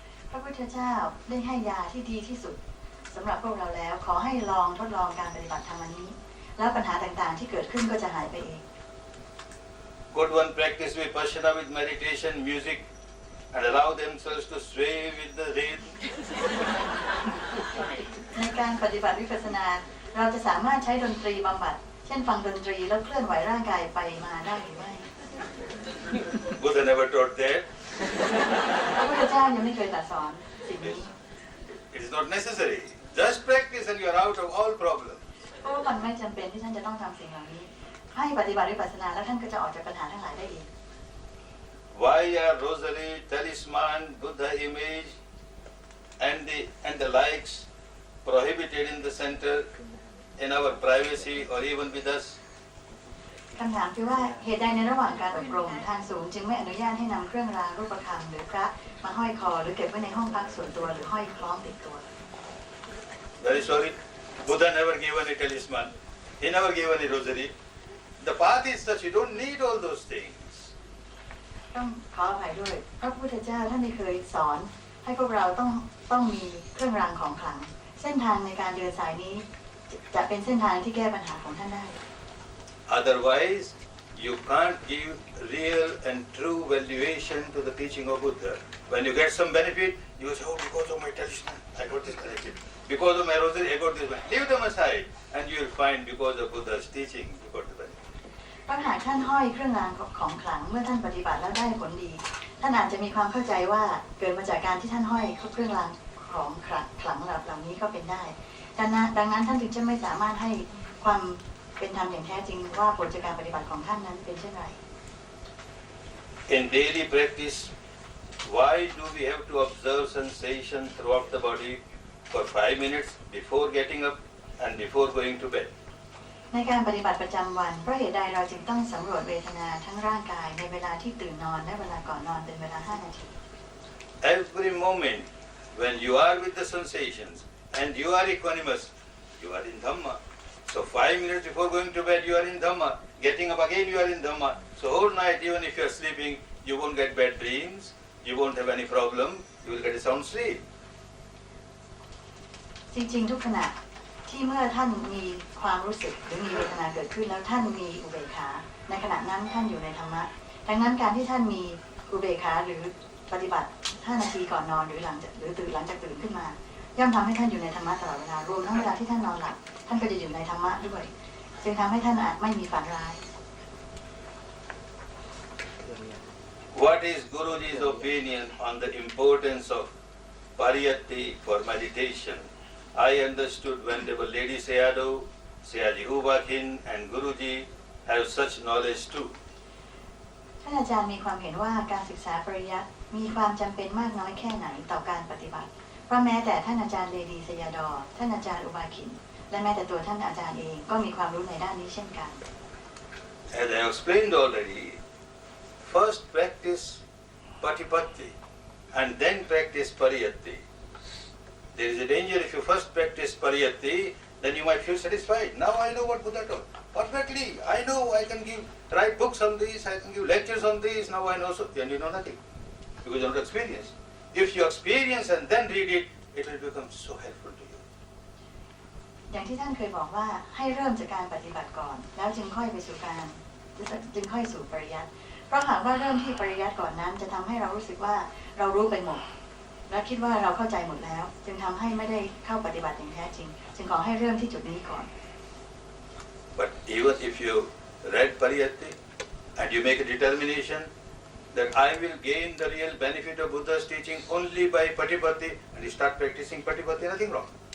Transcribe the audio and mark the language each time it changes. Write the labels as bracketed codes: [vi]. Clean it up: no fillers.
[th] พระพุทธเจ้าได้ให้ยาที่ดีที่สุดสำหรับพวกเราแล้วขอให้ลองทดลองการปฏิบัติธรรมอันนี้แล้วปัญหาต่างๆที่เกิดขึ้นก็จะหายไปเอง [en] Could one practice vipassana with meditation, music, and allow themselves to sway with the rhythm? [th] ในการปฏิบัติวิปัสสนาเราจะสามารถใช้ดนตรีบำบัดเช่นฟังดนตรีแล้วเคลื่อนไหวร่างกายไปมาได้หรือไม่ [en] Buddha never taught that. [th] พระพุทธเจ้ายังไม่เคยตรัสสอนสิ่งนี้ [en] It is not necessary. Just practice and you are out of all problems. [th] เพราะว่ามันไม่จำเป็นที่ท่านจะต้องทำสิ่งเหล่านี้ให้ปฏิบัติวิปัสสนาแล้วท่านก็จะออกจากปัญหาทั้งหลายได้เอง [en] Why are rosary, talisman, Buddha image, and the likes prohibited in the center, in our privacy or even with us? [th] คำถามคือว่าเหตุใดในระหว่างการอบรมทางสูงจึงไม่อนุญาตให้นำเครื่องรางรูปพรรณหรือพระมาห้อยคอหรือเก็บไว้ในห้องพักส่วนตัวหรือห้อยคล้องติดตัว [en] Very sorry, Buddha never gave any talisman. He never gave any rosary. The path is such you don't need all those things. [th] ต้องขออภัยด้วยพระพุทธเจ้าท่านไม่เคยสอนให้พวกเราต้องมีเครื่องรางของขลังเส้นทางในการเดินสายนี้จะเป็นเส้นทางที่แก้ปัญหาของท่านได้ [en] Otherwise, you can't give real and true valuation to the teaching of Buddha. When you get some benefit, you say, oh, because of my talisman, I got this benefit. Because of my rosary, I got this benefit. Leave them aside, and you will find because of Buddha's teaching, you got the benefit. [th] ปัญหาท่านห้อยเครื่องรางของขลังเมื่อท่านปฏิบัติแล้วได้ผลดีท่านอาจจะมีความเข้าใจว่าเกิดมาจากการที่ท่านห้อยเครื่องรางของขลังเหล่านี้ก็เป็นได้ดังนั้นท่านจึงจะไม่สามารถให้ความเป็นธรรมอย่างแท้จริงว่าผลจากการปฏิบัติของท่านนั้นเป็นเช่นไร [en] In daily practice, why do we have to observe sensation throughout the body for 5 minutes before getting up and before going to bed. [th] ในการปฏิบัติประจำวันเพราะเหตุใดเราจึงต้องสำรวจเวทนาทั้งร่างกายในเวลาที่ตื่นนอนและเวลาก่อนนอนเป็นเวลา5 นาที [en] Every moment when you are with the sensations and you are equanimous, you are in Dhamma. So 5 minutes before going to bed, you are in Dhamma. Getting up again, you are in Dhamma. So whole night, even if you are sleeping, you won't get bad dreams. You won't have any problem. You will get a sound sleep. [th] จริงๆทุกขณะที่เมื่อท่านมีความรู้สึกหรือมีเวทนาเกิดขึ้นแล้วท่านมีอุเบกขาในขณะนั้นท่านอยู่ในธรรมะดังนั้นการที่ท่านมีอุเบกขาหรือปฏิบัติ5 นาทีก่อนนอนหรือหลังจากตื่นขึ้นมาย่อมทำให้ท่านอยู่ในธรรมะตลอดเวลารวมทั้งเวลาที่ท่านนอนหลับท่านก็จะอยู่ในธรรมะด้วยจึงทำให้ท่านอาจไม่มีฝันร้าย [en] What is Guruji's opinion on the importance of pariyatti for meditation? I understood Venerable Lady Sayadaw, Sayaji Ubakin and Guruji have such knowledge too. [th] ท่านอาจารย์มีความเห็นว่าการศึกษาปริยัติมีความจำเป็นมากน้อยแค่ไหนต่อการปฏิบัติเพราะแม้แต่ท่านอาจารย์เลดีสยาดอท่านอาจารย์อุบาคินและแม้แต่ตัวท่านอาจารย์เองก็มีความรู้ในด้านนี้เช่นกัน [en] As I explained already, first practice patipatti and then practice pariyatti. There is a danger if you first practice pariyatti, then you might feel satisfied. Now I know what Buddha taught. Perfectly. I know I can write books on this, I can give lectures on this, now I know so. Then you know nothing. Because you don't experience. If you experience and then read it, it will become so helpful to you. [th] อย่างที่ท่านเคยบอกว่าให้เริ่มจากการปฏิบัติก่อนแล้วจึงค่อยไปสู่ปริยัติเพราะหากว่าเริ่มที่ปริยัติก่อนนั้นจะทำให้เรารู้สึกว่าเรารู้ไปหมดและคิดว่าเราเข้าใจหมดแล้วจึงทำให้ไม่ได้เข้าปฏิบัติอย่างแท้จริงจึงขอให้เริ่มที่จุดนี้ก่อน [en] But even if you read pariyatti and you make a determination that I will gain the real benefit of Buddha's teaching only by patipatti and you start practicing patipatti, nothing wrong.